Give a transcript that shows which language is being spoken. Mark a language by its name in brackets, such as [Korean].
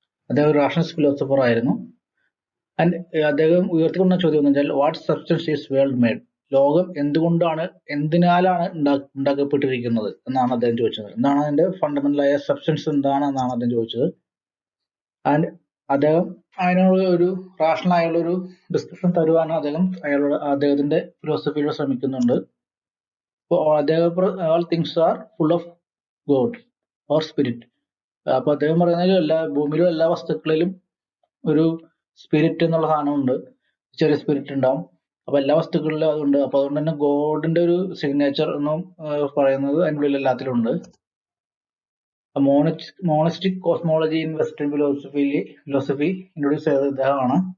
[Malayalam] അദ്ദേഹം ഒരു rationalist philosopher ആയിരുന്നു. ആൻഡ് അദ്ദേഹം ഉയർത്തിക്കൊണ്ട ചോദ്യം എന്ന് വെച്ചാൽ [English] what substance is world made, [Malayalam] ലോകം എന്തിനാലാണ് ഉണ്ടാക്കപ്പെട്ടിരിക്കുന്നത് എന്നാണ് അദ്ദേഹം ചോദിച്ചത്. എന്താണ് അതിന്റെ ഫണ്ടമെന്റലായ സബ്സ്റ്റൻസ് എന്താണെന്നാണ് അദ്ദേഹം ചോദിച്ചത്. ആൻഡ് അദ്ദേഹം അതിനുള്ള ഒരു റാഷണൽ ആയുള്ള ഒരു ഡിസ്കഷൻ തരുവാൻ അദ്ദേഹത്തിന്റെ ഫിലോസഫിയിൽ ശ്രമിക്കുന്നുണ്ട്. [English] all things are full of God or spirit. [Malayalam] അപ്പൊ അദ്ദേഹം പറയുന്നത് ഭൂമിയിലും എല്ലാ വസ്തുക്കളിലും ഒരു സ്പിരിറ്റ് എന്നുള്ള സാധനമുണ്ട്, ചെറിയ സ്പിരിറ്റ് ഉണ്ടാവും. അപ്പൊ എല്ലാ വസ്തുക്കളിലും അതുണ്ട്. അപ്പൊ അതുകൊണ്ട് തന്നെ ഗോഡിന്റെ ഒരു സിഗ്നേച്ചർ എന്നും പറയുന്നത് അതിൻ്റെ ഉള്ളിൽ എല്ലാത്തിലും ഉണ്ട്. മോണസ്റ്റിക് cosmology in western philosophy introduce ചെയ്തത് ഇദ്ദേഹമാണ്.